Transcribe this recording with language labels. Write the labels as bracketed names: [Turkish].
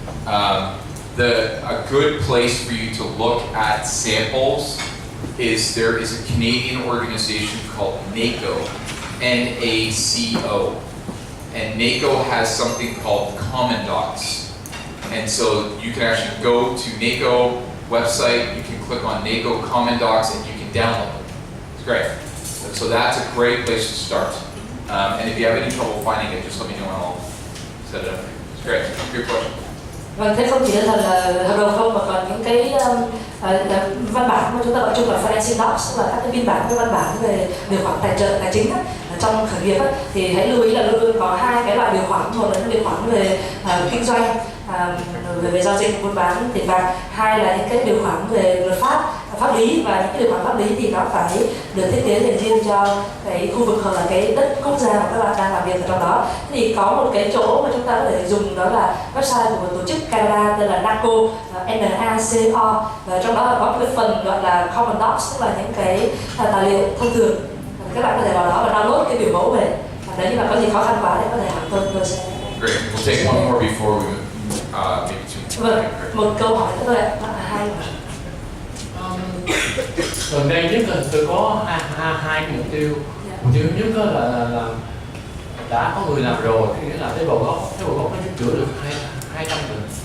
[English] A good place for you to look at samples is there is a Canadian organization called NACO, N-A-C-O, and NACO has something called Common Docs. And so you can actually go to NACO website, you can click on NACO Common Docs, and you can download them. It's great. So that's a great place to start. And if you have any trouble finding it, just let me know and I'll set it up. It's great. Good question. [Vietnamese] Vâng, thế không chỉ là hợp đồng không mà còn những cái văn bản mà chúng ta gọi chung là financing docs, tức là các cái biên bản, các văn bản về điều khoản tài trợ tài chính trong khởi nghiệp thì hãy lưu ý là luôn luôn có hai cái loại điều khoản. Một là những điều khoản về kinh doanh, về giao dịch buôn bán tiền bạc, hai là những cái điều khoản về luật pháp pháp lý, và những cái điều khoản pháp lý thì nó phải được thiết kế dành riêng cho cái khu vực hoặc là cái đất quốc gia mà các bạn đang làm việc ở trong đó. Thì có một cái chỗ mà chúng ta có thể dùng, đó là website của một tổ chức Canada tên là NACO, N-A-C-O, và trong đó có cái phần gọi là Common Docs, tức là những cái tài liệu thông thường. Các bạn có thể vào đó và download cái biểu mẫu về. Nếu như mà có gì khó khăn quá thì có thể hỏi tôi sẽ. [English] Great. We'll take one more before we maybe two. [Vietnamese] Vâng, một câu hỏi nữa thôi ạ. Hai. Gần đây nhất là tôi có hai mục tiêu. Mục tiêu nhất là đã có người làm rồi, nghĩa là cái bầu gốc nó giúp chữa được 200 người.